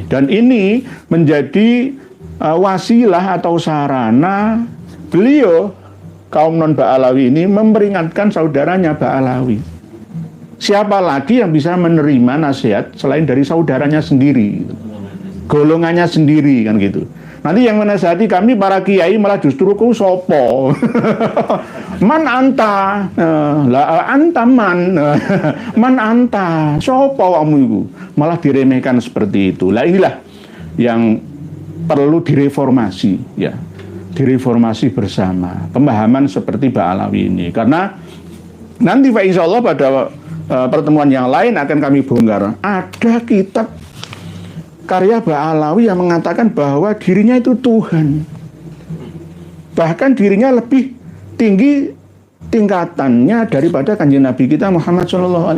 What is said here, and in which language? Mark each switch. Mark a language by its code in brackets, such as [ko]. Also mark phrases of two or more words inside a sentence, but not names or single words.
[id] Dan ini menjadi wasilah atau sarana beliau kaum non Ba'alawi ini memperingatkan saudaranya Ba'alawi. Siapa lagi yang bisa menerima nasihat selain dari saudaranya sendiri, golongannya sendiri, kan gitu. Nanti yang menasihati kami para kiai malah justru [jv] ku sopo. [ar] من أنت، لا أنت من، من أنت, [id] sopo kamu itu. Malah diremehkan seperti itu. Lah inilah yang perlu direformasi, ya. Direformasi bersama pemahaman seperti Ba'alawi ini, karena nanti Pak [ar] إن شاء الله [id] pada pertemuan yang lain akan kami bongkar ada kitab karya Ba'alawi yang mengatakan bahwa dirinya itu Tuhan, bahkan dirinya lebih tinggi tingkatannya daripada kanjeng Nabi kita Muhammad SAW.